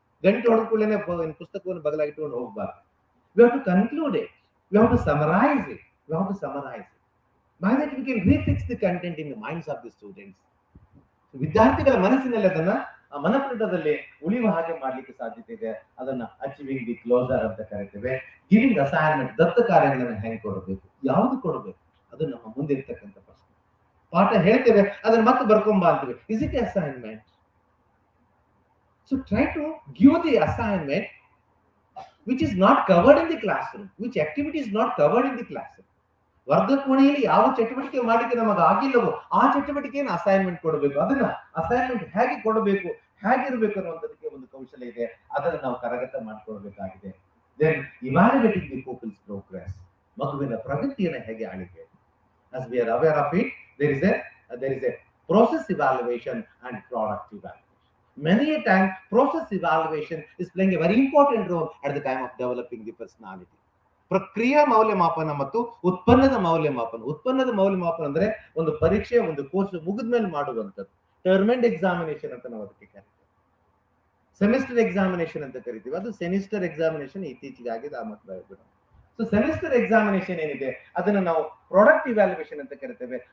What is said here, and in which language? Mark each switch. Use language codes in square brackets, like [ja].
[kn] ಗಂಟೆ ಹೊಡೆದ್ಕೊಳ್ಳೇನೆ ಪುಸ್ತಕವನ್ನು ಬದಲಾಗಿಟ್ಟುಕೊಂಡು ಹೋಗ್ಬಾರ್ದು. [en] We have to conclude it. We have to summarize it. By that we can refix the content in the minds of the students. [kn] ವಿದ್ಯಾರ್ಥಿಗಳ ಮನಸ್ಸಿನಲ್ಲಿ ಅದನ್ನ ಮನಪಟಲದಲ್ಲಿ ಉಳಿಯುವ ಹಾಗೆ ಮಾಡ್ಲಿಕ್ಕೆ ಸಾಧ್ಯತೆ ಇದೆ. ಅದನ್ನ [en] achieving the closure [kn] ಅಂತ ಕರಿತೇವೆ. [en] giving assignment, [kn] ದತ್ತ ಕಾರ್ಯಗಳನ್ನ ಹೆಂಗ್ ಕೊಡಬೇಕು, ಯಾವ್ದು ಕೊಡಬೇಕು, ಅದು ನಮ್ಮ ಮುಂದೆ ಇರ್ತಕ್ಕಂಥ ಪ್ರಶ್ನೆ. ಪಾಠ ಹೇಳ್ತೇವೆ, ಅದನ್ನ ಮತ್ತೆ ಬರ್ಕೊಂಬ ಅಂತೀವಿ. [en] Is it assignment? So try to give the assignment which is not covered in the classroom, which activity is not covered in the classroom. [kn] ವರ್ಗ ಕೋಣೆಯಲ್ಲಿ ಯಾವ ಚಟುವಟಿಕೆ ಮಾಡಿದ್ರೆ ನಮಗೆ ಆಗಿಲ್ಲವೋ ಆ ಚಟುವಟಿಕೆಯನ್ನು ಅಸೈನ್ಮೆಂಟ್ ಕೊಡಬೇಕು. ಅದನ್ನ ಅಸೈನ್ಮೆಂಟ್ ಹೇಗೆ ಕೊಡಬೇಕು, ಹೇಗಿರ್ಬೇಕು ಅನ್ನುವಂಥದಕ್ಕೆ ಒಂದು ಕೌಶಲ್ಯ ಇದೆ, ಅದನ್ನು ನಾವು ಕರಗತ ಮಾಡಿಕೊಳ್ಬೇಕಾಗಿದೆ. [en] then evaluating the pupils progress, [kn] ಮಗುವಿನ ಪ್ರಗತಿಯನ್ನು ಹೇಗೆ ಆಳಿಕೆ. [en] as we are aware of it, there is a process evaluation and product evaluation. Many a time process evaluation is playing a very important role at the time of developing the personality. [kn] ಪ್ರಕ್ರಿಯಾ ಮೌಲ್ಯಮಾಪನ ಮತ್ತು ಉತ್ಪನ್ನದ ಮೌಲ್ಯಮಾಪನ ಅಂದ್ರೆ ಒಂದು ಪರೀಕ್ಷೆ, ಒಂದು course ಮುಗಿದ್ಮೇಲೆ ಮಾಡುವಂಥದ್ದು. ಟರ್ಮ್ ಅಂಡ್ ಎಕ್ಸಾಮಿನೇಷನ್ ಅಂತ ನಾವು ಅದಕ್ಕೆ ಕರಿತೀವಿ. ಸೆಮಿಸ್ಟರ್ ಎಕ್ಸಾಮಿನೇಷನ್ ಅಂತ ಕರಿತೀವಿ. ಅದು ಸೆಮಿಸ್ಟರ್ ಎಕ್ಸಾಮಿನೇಷನ್ ಇತ್ತೀಚೆಗೆ ಆಗಿದೆ. ಆ ಮಕ್ಕಳು ಸೊ ಸೆಮಿಸ್ಟರ್ ಎಕ್ಸಾಮಿನೇಷನ್ ಏನಿದೆ ಅದನ್ನ ನಾವು [en] product evaluation [kn] ಅಂತ ಕರಿತೇವೆ.